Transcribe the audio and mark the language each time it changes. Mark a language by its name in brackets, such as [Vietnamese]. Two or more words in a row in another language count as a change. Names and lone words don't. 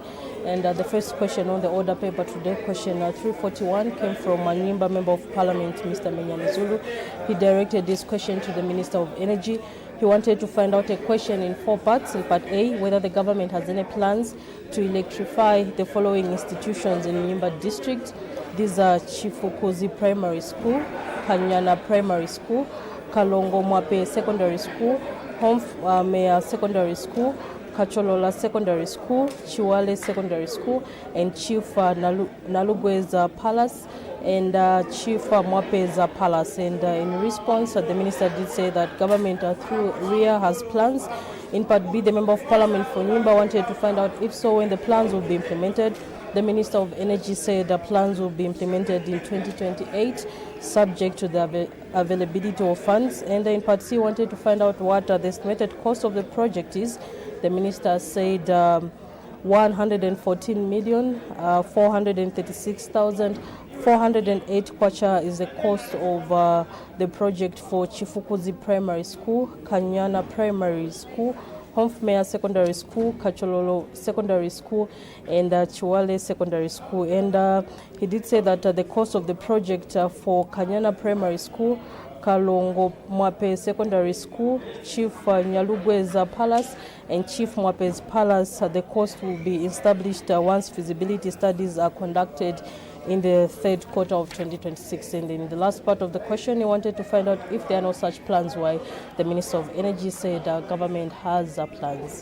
[English] And the first question on the order paper today, question 341, came from a Nyimba Member of Parliament, Mr. Menyami Zulu. He directed this question to the Minister of Energy. He wanted to find out a question in 4 parts. In part A, whether the government has any plans to electrify the following institutions in Nyimba District. These are Chifukuzi Primary School, Kanyana Primary School, Kalongo Mwape Secondary School, Homfmeya Secondary School, Kacholola Secondary School, Chiwale Secondary School, and Chief Nalugwe's Palace, and Chief Mwape's Palace. And in response, the minister did say that government through RIA has plans. In part B, the Member of Parliament for Nyimba wanted to find out if so when the plans will be implemented. The Minister of Energy said the plans will be implemented in 2028, subject to the availability of funds. And in part C, wanted to find out what the estimated cost of the project is. The Minister said 114,436,408 kwacha is the cost of the project for Chifukuzi Primary School, Kanyana Primary School, Homfmeya Secondary School, Kachololo Secondary School, and Chiwale Secondary School. And he did say that the cost of the project for Kanyana Primary School, Kalongo Mwape Secondary School, Chief Nyalugwe's Palace, and Chief Mwape's Palace, the cost will be established once feasibility studies are conducted in the 3rd quarter of 2026. And in the last part of the question, he wanted to find out if there are no such plans, why the Minister of Energy said government has plans.